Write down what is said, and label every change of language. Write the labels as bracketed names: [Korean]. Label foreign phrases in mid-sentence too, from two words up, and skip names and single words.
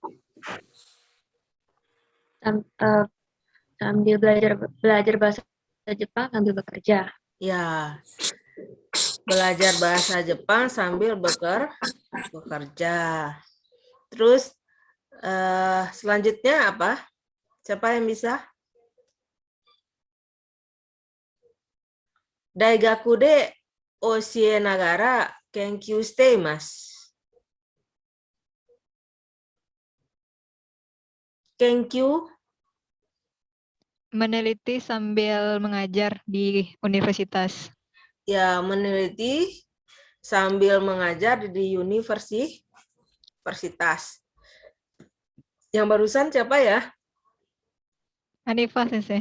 [Indonesian] sambil belajar bahasa Jepang sambil bekerja. Ya, belajar bahasa Jepang sambil bekerja. Terus selanjutnya apa? Siapa yang bisa? [Japanese] 大学で教えながら研究しています. [Indonesian] Kenkyū Meneliti sambil mengajar di universitas. ya, meneliti sambil mengajar di universitas. Yang barusan siapa ya? Hanifah sensei.